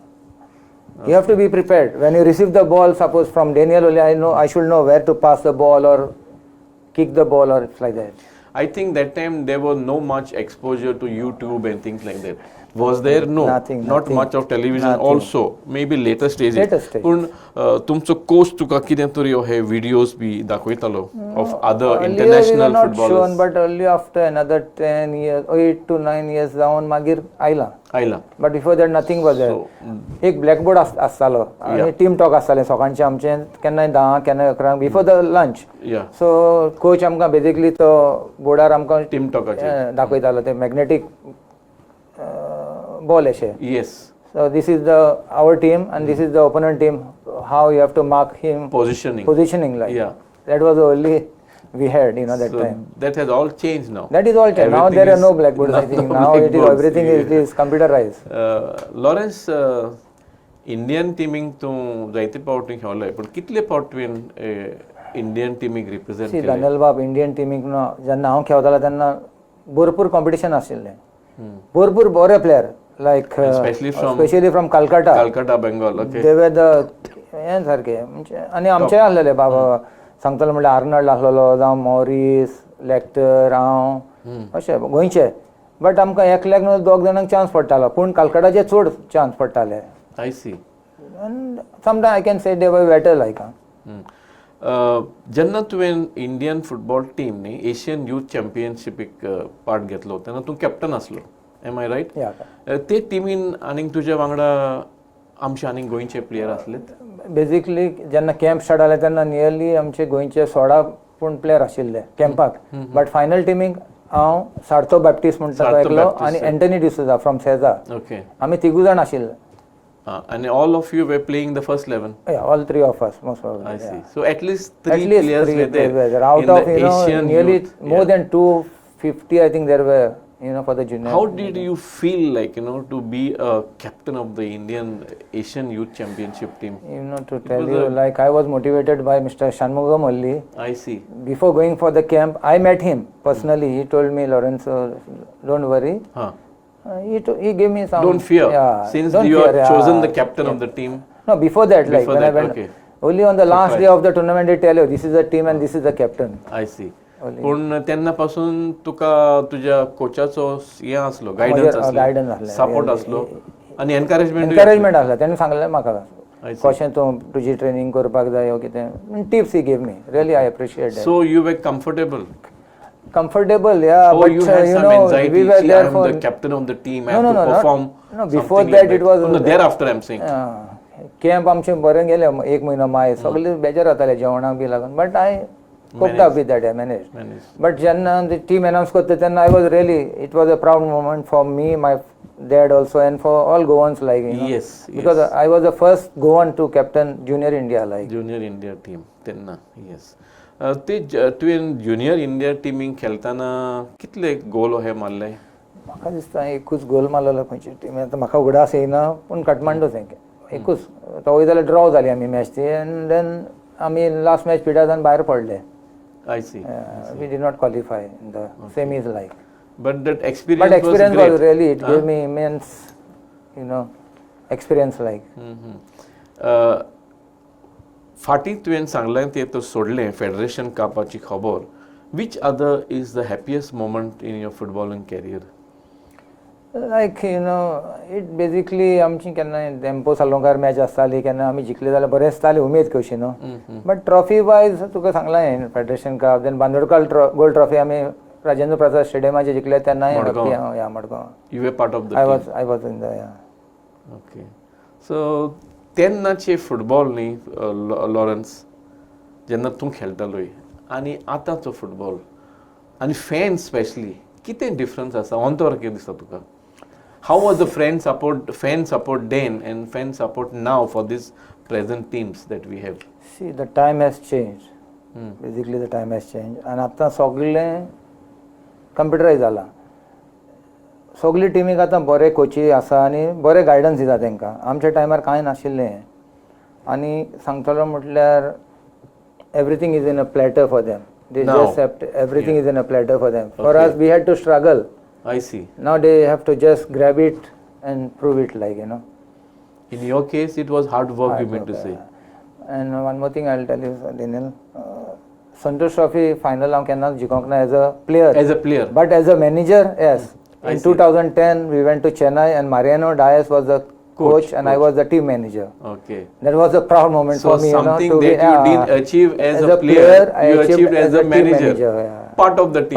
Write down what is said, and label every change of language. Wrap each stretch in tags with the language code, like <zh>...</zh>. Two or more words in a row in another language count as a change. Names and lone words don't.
<en>You have to be prepared when you receive the ball. Suppose from Daniel only, I should know where to pass the ball or kick the ball or it's like that. I think that time there was no much exposure to YouTube and things like that. Was there? No. Nothing, Not nothing. much of television Nothing. also. Maybe later stages. Later stages.</en> <kok>पूण तुमचो कोच तुका कितें तरी हे व्हिडिओज बी दाखयतालो</kok> <en>of other Earlier we were international not footballers. shown, but only after another 10 years, 8 to 9 years</en> <kok>जावन मागीर आयला. आयला.</kok> <en>But before that nothing was there. So,</en> <kok>एक ब्लॅकबोर्ड आसतालो आनी</kok> <en>team talk</en> <kok>आसतालें सकाळचें आमचें केन्नाय 10 केन्नाय 11</kok> <en>before the lunch. yeah. so coach</en> <kok>आमकां बेसिकली तो बोर्डार आमकां</kok> <en>Team talkaचे.</en> <kok>दाखयतालो ते</kok> <en>magnetic ball</en> <kok>अशें.</kok> <en>Yes. So this is our team and this is the opponent team. How you have to mark him, Positioning. positioning like. Yeah. That was the only we had, that So time. that has all changed now. That is all changed. Now Everything there are is- no blackboards. I think now it is blackboards, everything yeah. is computerized.</en> <kok>लॉरेन्स इंडियन टीमीक तूं जायते फावटी खेळ्ळोय पूण कितले फावट तुवें इंडियन टीमीक रिप्रेझेंट</kok> <en>See,</en> <kok>केलें Daniel बाब इंडियन टीमीक जेन्ना हांव खेळटालो तेन्ना भरपूर कॉम्पिटिशन आशिल्लें. भरपूर बरे प्लेयर लायक</kok> <en>Especially from- specially from Calcutta. Calcutta Bengal okay they were the</en> <kok>हें सारकें म्हणजे आनी आमचे आसलेले बाबा सांगतालो म्हणल्यार आर्नल्ड आसलेलो जावं मॉरीस लेक्टर हांव अशें गोंयचे. बट आमकां एकल्याक न्हू दोग जाणांक चान्स पडटालो पूण कलकत्ताचे चड चान्स पडटाले.</kok> <en>I see And sometimes I can say they were better like.</en> <kok>जेन्ना तुवें</kok> <en>Indian football team</en> <kok>न्ही एशियन युथ चॅम्पियनशिपीक पार्ट घेतलो तेन्ना तूं कॅप्टन आसलो</kok> <en>am I right Yeah.</en> <kok>ते टीमीन आनीक तुज्या वांगडा आमचे आनीक गोंयचे प्लेयर आसलेत बेसिकली जेन्ना</kok> <en>camp start</en> <kok>जाले तेन्ना नियरली आमचे गोंयचे 16 पूण प्लेयर आशिल्ले कॅम्पाक. बट फायनल टीमीक हांव सार्थो बॅप्टिस्ट म्हणटा तो सार्थो एकलो बॅप्टिस्ट, आनी एंटनी डिसुजा फ्रॉम सेजा. ओके आमी तिगूय जाण आशिल्ले.</kok> <en>and all of you were playing the first 11 all 3 of us most I प्रॉब्ली. see. So at least At three least players 3 were there players were out in of the Asian nearly youth. more Yeah. than 250 I think there were for the junior. How did you feel like to be a captain of the Indian Asian Youth Championship team? To tell was you, a- like I was motivated by Mr. Shanmugam only. I see. Before going for the camp, I met him personally. He told me, Lawrence, don't worry. Huh. He gave me some. Don't fear. Yeah, Since don't you fear, are yeah. chosen the captain of the team. No, before that, like Before when that, I went. okay. Only on the last Surprise. day of the tournament, they tell you this is the team and this is the captain. I see. Only.</en> <kok>पण तेन्ना पासून तुका तुझ्या कोचाचो हे आसलो गायडन्स guidance आसलो आसलें. सपोर्ट</kok> <en>Really.</en> <kok>आसलो आनी एनकरेजमेंट एनकरेजमेंट आसला तेणें सांगलें म्हाका</kok> <en>I see.</en> <kok>कशें तूं तुजी ट्रेनींग करपाक जाय ओ कितें टिप्स ही</kok> <en>gave me really I appreciate that So you were comfortable. comfortable, yeah, Oh, but you had you some know, anxiety. we were See, I there am for the captain of the team. I No, have no, to no, perform. no, before something that like it was No, thereafter I'm saying.</en> <kok>कॅम्प आमचें बरें गेलें एक म्हयनो माय सगळें बेजार जातालें जेवणाक बी लागून</kok> <en>but I coped up with that I manage Managed. बट</en> <kok>जेन्ना टीम अनावन्स करता तेन्ना</kok> <en>I was really it was a proud moment for me my dad also and for all Goans like Yes, बिकॉज yes. I was the first Goan to captain Junior India like Junior India team.</en> <kok>तेन्ना yes. ते तुवें ज्युनियर इंडिया टिमीक खेळटाना कितले गोल हे मारले? म्हाका दिसता एकूच गोल मारलेलो खंयची टीम आतां म्हाका उगडास येयना पूण काठमांडूच एकूच तो जाल्यार ड्रॉ जाली आमी मॅच ती एंड देन आमी लास्ट मॅच पिड्यार भायर पडले</kok> <en>I see. वी did not qualify in the semis like But that but experience experience was was great. really it gave me immense experience like फाटीं तुवें सांगलें तें तो सोडलें फेडरेशन कपाची खबर. Which other is the happiest moment in your footballing career? like it basically</en> <kok>आमची केन्ना टेम्पो सालोंकार मॅच आसताली केन्ना आमी जिखले जाल्यार बरें दिसतालें उमेद कशी न्हू बट</kok> <en>trophy wise</en> <kok>तुका सांगलां हांवें फेडरेशन कप देन बांदोडकार गोल्ड ट्रॉफी आमी राजेंद्र प्रसाद स्टेडियमाचेर जिखले तेन्ना या मडगांव</kok> <en>You were part of the आय team. was in the Okay.</en> <kok>So तेन्नाचे फुटबॉल न्ही लॉरन्स जेन्ना तूं खेळटालोय आनी आतांचो फुटबॉल आनी फॅन्स स्पेशली कितें डिफरन्स आसा अंतर कितें दिसता तुका?</kok> <en>how was the fan support then and fan support now for these present teams that we have? See, the time has changed. Basically, the time has changed.</en> <kok>And आतां सगळें कंप्युटरायज जाला. सगळी टिमीक आतां बरे कोची आसा आनी बरे गायडन्स दिता तांकां. आमच्या टायमार कांय नाशिल्लें. आनी सांगतलो म्हटल्यार</kok> <en>everything is in a platter for them.</en> <kok>They</kok> <en>Now, just have to, everything is in a platter for them. For us, we had to struggle. I see. Now they have to just grab it and prove it like, In your case, it was hard work, you meant to say. And one more thing I'll tell you, Daniel.</en> <kok>Santosh Trophy final हांव केन्नाच जिखोंक ना</kok> <en>as a player. As a player. But as a manager, yes. I In see. 2010, we went to Chennai and Mariano Diaz was the coach and I was the team manager. Okay. That was a proud moment So for me. something to that be, you didn't achieve as a player, I you achieved as a team manager. yeah. Part of the team.</en>